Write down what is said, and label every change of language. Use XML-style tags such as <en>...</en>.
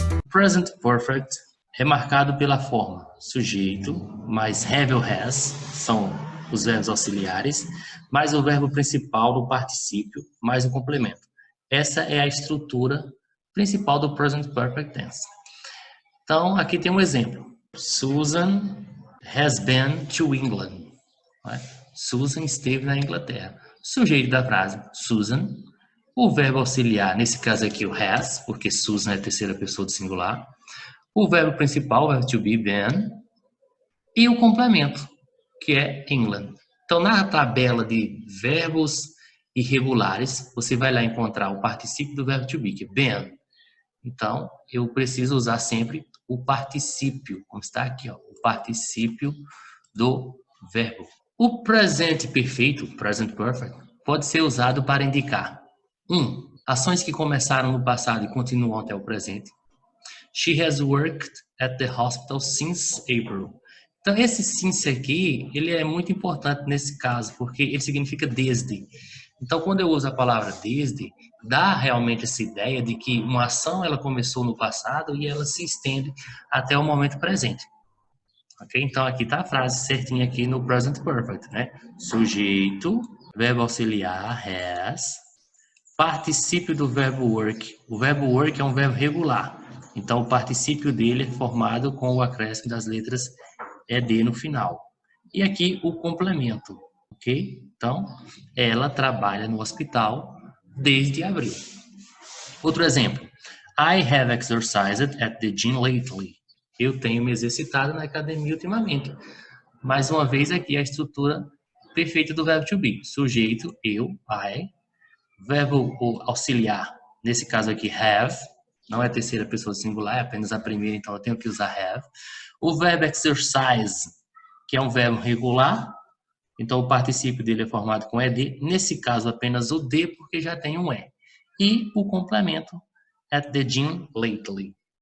<pt>Present perfect é marcado pela forma sujeito mais have ou has, são os verbos auxiliares, mais o verbo principal do particípio, mais o complemento. Essa é a estrutura principal do present perfect tense. Então, aqui tem um exemplo.</pt> <en>Susan has been to England.</en> <pt>Susan esteve na Inglaterra. Sujeito da frase, Susan. O verbo auxiliar, nesse caso aqui, o has, porque Susan é a terceira pessoa do singular. O verbo principal, o verbo to be, been. E o complemento, que é England. Então, na tabela de verbos irregulares, você vai lá encontrar o particípio do verbo to be, que é been. Então, eu preciso usar sempre o particípio, como está aqui, ó, o particípio do verbo. O presente perfeito, present perfect, pode ser usado para indicar 1. Ações que começaram no passado e continuam até o presente.</pt> <en>She has worked at the hospital since April.</en> <pt>Então, esse since aqui, ele é muito importante nesse caso, porque ele significa desde. Então, quando eu uso a palavra desde, dá realmente essa ideia de que uma ação ela começou no passado e ela se estende até o momento presente. Ok? Então, aqui está a frase certinha aqui no present perfect, né? Sujeito, verbo auxiliar, has, particípio do verbo work. O verbo work é um verbo regular. Então, o particípio dele é formado com o acréscimo das letras ED no final. E aqui o complemento, ok? Então, ela trabalha no hospital desde abril. Outro exemplo.</pt> <en>I have exercised at the gym lately.</en> <pt>Eu tenho me exercitado na academia ultimamente. Mais uma vez aqui a estrutura perfeita do verbo to be. Sujeito, eu, I. Verbo auxiliar, nesse caso aqui, have. Não é a terceira pessoa singular, é apenas a primeira, então eu tenho que usar have. O verbo exercise, que é um verbo regular, então o particípio dele é formado com ed. Nesse caso, apenas o D, porque já tem um E. E o complemento,</pt> <en>at the gym lately.</en>